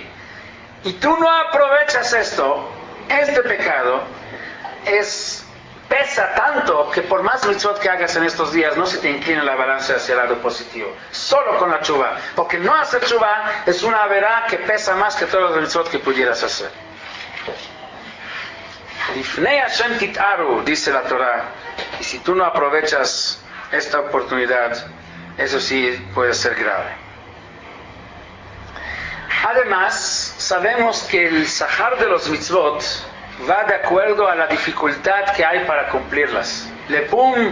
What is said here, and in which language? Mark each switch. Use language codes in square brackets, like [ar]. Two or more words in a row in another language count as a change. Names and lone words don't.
[es] Y tú no aprovechas esto, este pecado, pesa tanto que por más mitzvot que hagas en estos días, no se te inclina la balanza hacia el lado positivo. Solo con la teshuvah. Porque no hacer teshuvah es una verá que pesa más que todos los mitzvot que pudieras hacer. [he] לפני ה' תטהרו, [es] dice la Torah, y si tú no aprovechas esta oportunidad, eso sí puede ser grave. Además, sabemos que el sahar de los mitzvot va de acuerdo a la dificultad que hay para cumplirlas.